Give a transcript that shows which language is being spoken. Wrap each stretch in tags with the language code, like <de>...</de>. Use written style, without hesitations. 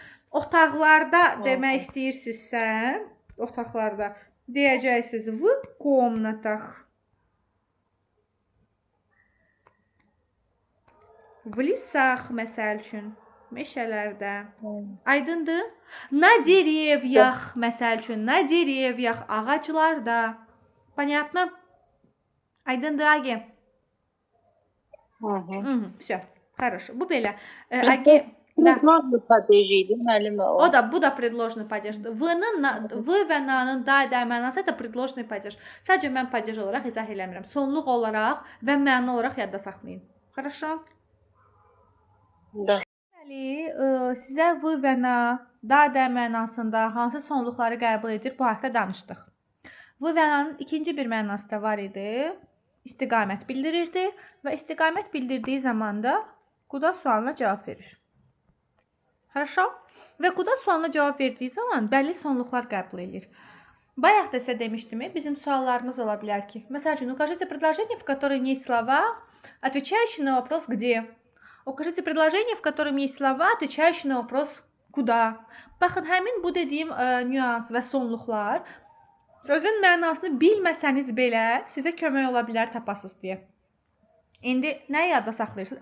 <az>Otaqlarda demək istəyirsinizsə, otaqlarda deyəcəksiniz</az> <ru>v комнатах. В лесах,</ru> <az>məsəl üçün, meşələrdə. Aydındır?</az> <ru>На деревьях,</ru> <az>məsəl üçün,</az> <ru>на деревьях,</ru> <az>ağaclarda.</az> <ru>Понятно?</ru> <az>Aydındır,</az> <ru>Agi? Всё, хорошо.</ru> <az>Bu belə.</az> <ru>Agi, предложный падej</ru> <az>idi, müəllimə o. bu da предложный падежdir. V və nanın da mənası da предложный падеж. Sadəcə mən падеж olaraq izah eləmirəm. Sonluq olaraq və məna olaraq yadda saxlayın.</az> <ru>Хорошо?</ru> <az>Deməli, sizə v və na da mənasında hansı sonluqları qəbul edir, bu haqda danışdıq. V və nanın ikinci bir mənası da var idi. İstiqamət bildirirdi və istiqamət bildirdiyi zaman da quda sualına cavab verir.</az> <ru>Хорошо?</ru> <az>Və quda sualına cavab verdiyi zaman bəlli sonluqlar qəbul edir. Bayaq da sizə demişdim, bizim suallarımız ola bilər ki, məsəl üçün,</az> <ru>укажите предложение, в котором есть слова, отвечающие на вопрос «где?». Укажите предложение, в котором есть слова, отвечающие на вопрос «куда?».</ru> <az>Baxın, həmin bu dediyim nüans və sonluqlar sözün mənasını bilməsəniz belə sizə kömək ola bilər tapasınız deyə. İndi nəyi yadda saxlayırsınız?</az>